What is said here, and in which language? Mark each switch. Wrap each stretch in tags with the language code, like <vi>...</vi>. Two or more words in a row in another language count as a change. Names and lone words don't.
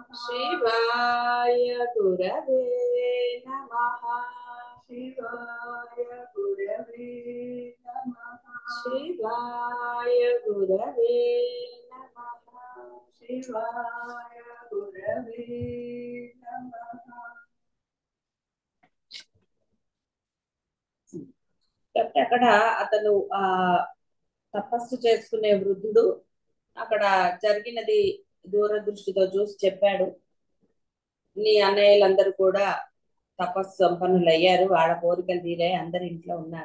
<sa>शिवाय गुरवे नमः। शिवाय गुरवे नमः। शिवाय गुरवे नमः। शिवाय गुरवे नमः।</sa> <te>కాబట్టి అక్కడ అతను తపస్సు చేసుకునే వృద్ధుడు అక్కడ జరిగినది దూరదృష్టితో చూసి చెప్పాడు. నీ అన్నయ్యలందరూ కూడా తపస్సు సంపన్నులు అయ్యారు, వాళ్ళ కోరికలు తీరాయి, అందరు ఇంట్లో ఉన్నారు.</te>